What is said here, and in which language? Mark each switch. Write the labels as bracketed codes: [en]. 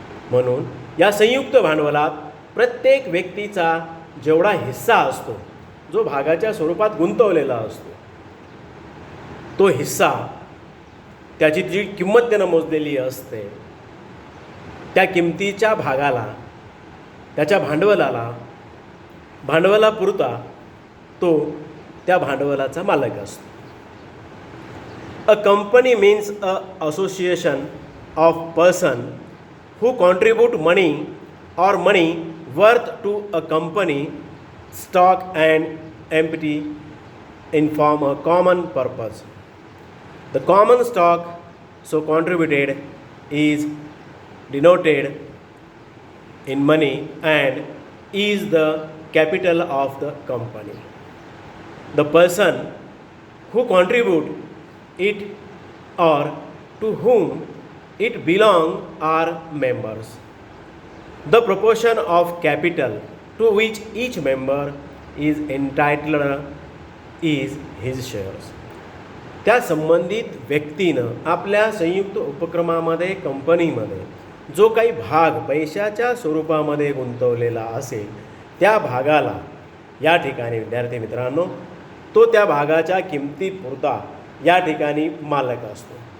[mr] म्हणून या संयुक्त भांडवलात प्रत्येक व्यक्तीचा जेवढा हिस्सा असतो, जो भागाच्या स्वरूपात गुंतवलेला असतो, तो हिस्सा त्याची जी किंमत त्यानं मोजलेली असते त्या किमतीच्या भागाला, त्याच्या भांडवलापुरता तो त्या भांडवलाचा मालक असतो. [en] A company means a association of person who contribute money or money worth to a company stock and equity in form a common purpose. The common stock so contributed is denoted in money and is the capital of the company. The person who contribute it or to whom it belong are members. The proportion of capital to which each member is entitled is his shares. [mr] त्या संबंधित व्यक्तीनं आपल्या संयुक्त उपक्रमामध्ये कंपनीमध्ये जो काही भाग पैशाच्या स्वरूपामध्ये गुंतवलेला असेल त्या भागाला या ठिकाणी विद्यार्थी मित्रांनो तो त्या भागाच्या किमतीपुरता या ठिकाणी मालक असतो.